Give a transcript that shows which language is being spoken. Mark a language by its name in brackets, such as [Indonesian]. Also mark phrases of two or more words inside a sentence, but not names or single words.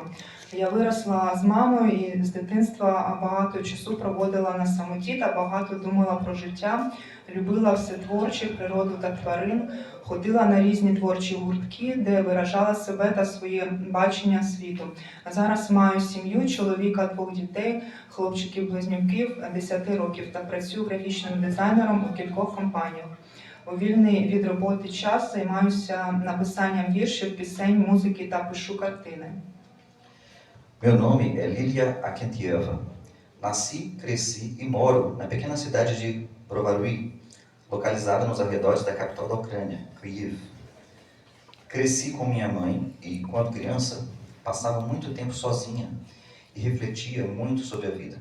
[Ukrainian] Я виросла з мамою і з дитинства багато часу проводила на самоті та багато думала про життя, любила все творче, природу та тварин, ходила на різні творчі гуртки, де виражала себе та своє бачення світу. Зараз маю сім'ю, чоловіка, 2 дітей, хлопчиків-близнюків 10 років та працюю графічним дизайнером у кількох компаніях. У вільний від роботи час займаюся написанням віршів, пісень, музики та пишу картини. [Portuguese] Meu nome é Lilia Akentieva. Nasci, cresci e moro na pequena cidade de Brovary, localizada nos arredores da capital da Ucrânia, Kyiv. Cresci com minha mãe e, quando criança, passava muito tempo sozinha e refletia muito sobre a vida.